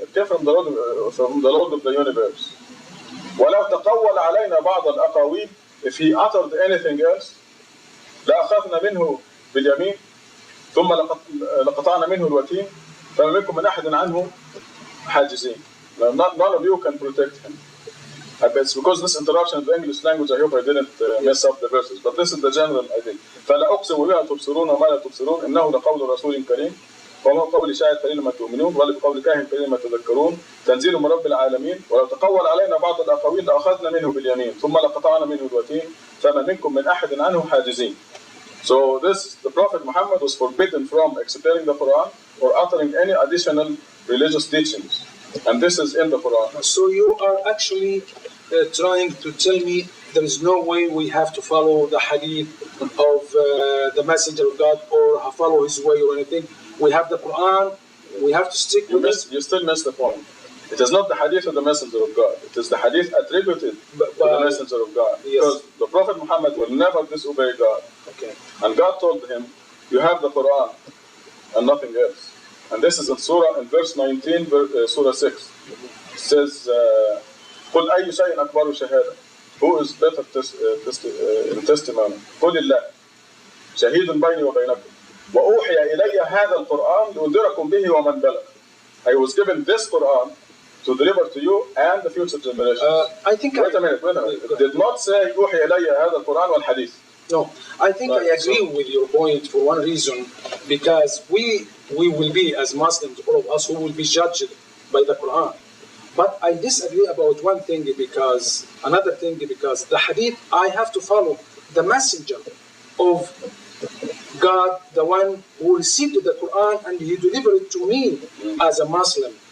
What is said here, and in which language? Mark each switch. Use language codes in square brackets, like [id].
[en] It came from the Lord of the universe. [ar] وَلَوْ تَقَوَّلَ عَلَيْنَا بَعْضَ الْأَقَاوِيلِ. [en] If he uttered anything else, [ar] لَأَخَذْنَا مِنْهُ بِالْيَمِينِ. ثم لقطعنا منه الوتين فما منكم من أحد عنه حاجزين. [en] None of you can protect him. It's because this interruption of the English language, I hope I didn't mess up the verses, but this is the general idea. [ar] فلا أقسم بما تبصرون وما لا تبصرون إنه لقول رسول كريم وما قول شاعر قليل ما تؤمنون ولا بقول كاهن قليل ما تذكرون تنزيل من رب العالمين ولو تقول علينا بعض الأقاويل لأخذنا منه باليمين ثم لقطعنا منه الوتين فما منكم من أحد عنه حاجزين. [en] So the Prophet Muhammad was forbidden from explaining the Quran or uttering any additional religious teachings. And this is in the Quran. So you are actually trying to tell me there is no way we have to follow the hadith of the Messenger of God or follow his way or anything. We have the Quran, we have to stick with it. You still miss the point. It is not the hadith of the Messenger of God. It is the hadith attributed to the Messenger of God. Yes. Because the Prophet Muhammad will never disobey God. Okay. And God told him, you have the Quran and nothing else. And this is in verse 19, Surah 6. It says, [ar] قُلْ أَيُّ شَيْءٍ أَكْبَرُ شَهَادَةً. [en] Who is better in testimony? [ar] قُلِ اللَّهِ شَهِيدٌ بَيْنِي وَبَيْنَكُمْ وَأُوحِيَ إِلَيَّ هَذَا الْقُرْآنُ لِأُنذِرَكُمْ بِهِ وَمَنْ بَلَغَ. [en] I was given this Quran to deliver to you and the future generations. I think wait a minute. It did not say [ar] أُوحِيَ إِلَيَّ هَذَا الْقُرْآنُ وَالْحَدِيث. [en] No, I think I agree with your point for one reason, because we will be, as Muslims, all of us, who will be judged by the Quran. But I disagree about one thing, because the hadith, I have to follow the messenger of God, the one who received the Quran and he delivered it to me as a Muslim.